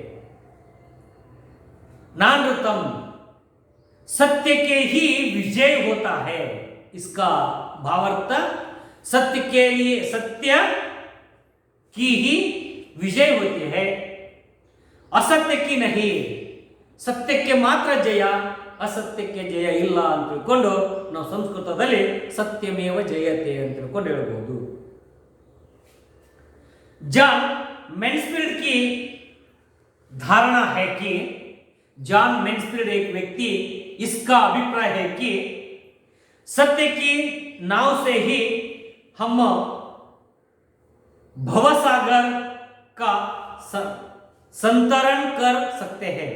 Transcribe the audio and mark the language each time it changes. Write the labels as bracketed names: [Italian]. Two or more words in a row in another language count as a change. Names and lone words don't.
[Hindi] नानृतम, सत्य के ही विजय होता है। इसका भावार्थ, सत्य के लिए, सत्य की ही विजय होती है, असत्य की नहीं। [Kannada] ಸತ್ಯಕ್ಕೆ ಮಾತ್ರ ಜಯ, ಅಸತ್ಯಕ್ಕೆ ಜಯ ಇಲ್ಲ ಅಂತ ತಿಳ್ಕೊಂಡು ನಾವು ಸಂಸ್ಕೃತದಲ್ಲಿ [Sanskrit] सत्यमेव जयते [Kannada] ಅಂತ ತಿಳ್ಕೊಂಡು ಹೇಳ್ಬೋದು। [Hindi] जॉन मैन्सफील्ड की धारणा है कि, जॉन मैन्सफील्ड एक व्यक्ति, इसका अभिप्राय है कि सत्य की नाव से ही हम भवसागर का संतरण कर सकते हैं।